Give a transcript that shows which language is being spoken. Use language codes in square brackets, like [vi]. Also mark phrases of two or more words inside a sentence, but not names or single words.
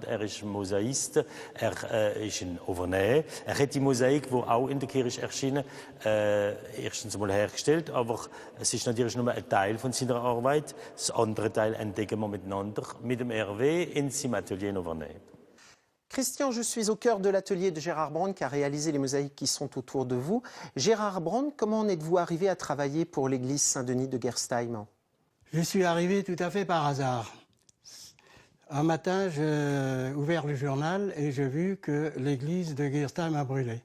[de] Er ist ein Mosaist, er ist ein Auvernais. Er hat die Mosaik, die auch in der Kirche erschienen, erstens einmal hergestellt, aber es ist natürlich nur ein Teil von seiner Arbeit. Das andere Teil entdecken wir miteinander mit dem Hervé in seinem Atelier in Auvernais. [fr] Christian, je suis au cœur de l'atelier de Gérard Brand qui a réalisé les mosaïques qui sont autour de vous. Gérard Brand, comment en êtes-vous arrivé à travailler pour l'église Saint-Denis de Gerstheim? Je suis arrivé tout à fait par hasard. Un matin, j'ai ouvert le journal et j'ai vu que l'église de Gerstheim a brûlé.